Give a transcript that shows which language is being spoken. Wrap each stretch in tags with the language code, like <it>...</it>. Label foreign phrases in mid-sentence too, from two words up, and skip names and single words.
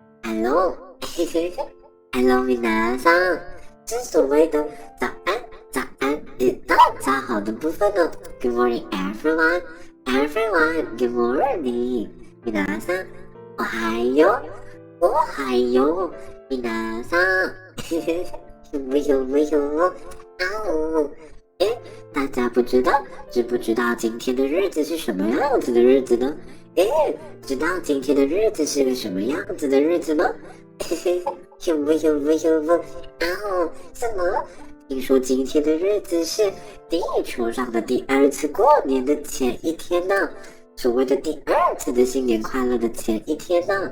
<en>Hello， Hello，</en> <zh>皆さん，是所谓的早安，早安，到早好的部分呢。</zh> <en>Good morning, everyone, good morning，</en> <ja>皆さん，おはよう，皆さん，</ja> <zh>大家知不知道今天的日子是什么样子的日子呢？知道今天的日子是个什么样子的日子吗？什么？听说今天的日子是地球上的第二次过年的前一天呢，所谓的第二次的新年快乐的前一天呢。</zh>